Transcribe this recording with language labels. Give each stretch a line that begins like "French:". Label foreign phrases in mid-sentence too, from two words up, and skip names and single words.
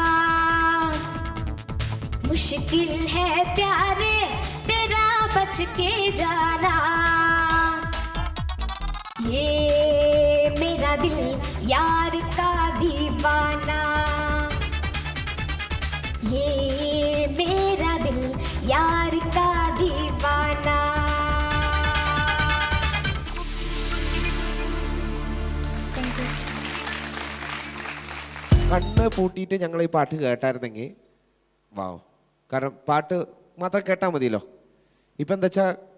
Hindi: मुश्किल है प्यारे तेरा बच के जाना, ये मेरा दिल यार का दीवाना, ये मेरा दिल यार का दीवाना.
Malayalam: കണ്ണ് പൂട്ടിയിട്ട് ഞങ്ങൾ ഈ പാട്ട് കേട്ടായിരുന്നെങ്കിൽ വാവ്, കാരണം പാട്ട് മാത്രം കേട്ടാൽ മതിയല്ലോ. ഇപ്പം എന്താ വെച്ചാൽ